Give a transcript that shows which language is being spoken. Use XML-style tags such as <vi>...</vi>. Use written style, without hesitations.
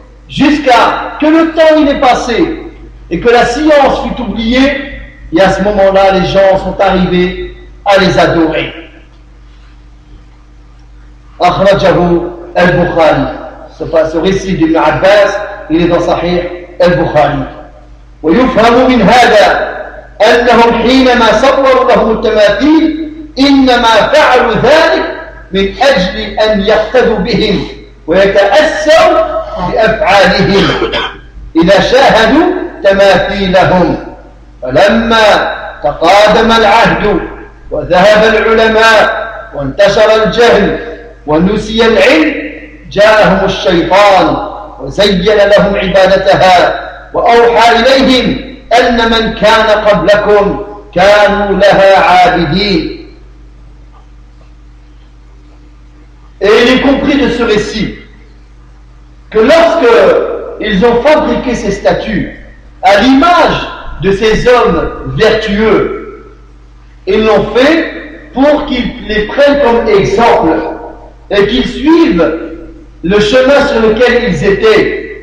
<fr>Jusqu'à que le temps il est passé et que la science fut oubliée, et à ce moment-là, les gens sont arrivés à les adorer.</fr> <ar>Akhrajahu al-Bukhari.</ar> <fr>Ce récit d'Ibn Abbas, il est dans Sahih al-Bukhari.</fr> <ar>Wa yufhamu min hadha annahum heenama sawwaru lahum al-tamathil إنما فعلوا ذلك من أجل أن يقتدوا بهم ويتأثروا بأفعالهم إذا شاهدوا تماثيلهم. فلما تقادم العهد وذهب العلماء وانتشر الجهل ونسي العلم جاءهم الشيطان وزين لهم عبادتها وأوحى إليهم أن من كان قبلكم كانوا لها عابدين.</ar> <fr>Et il est compris de ce récit que lorsque ils ont fabriqué ces statues à l'image de ces hommes vertueux, ils l'ont fait pour qu'ils les prennent comme exemple et qu'ils suivent le chemin sur lequel ils étaient.</fr>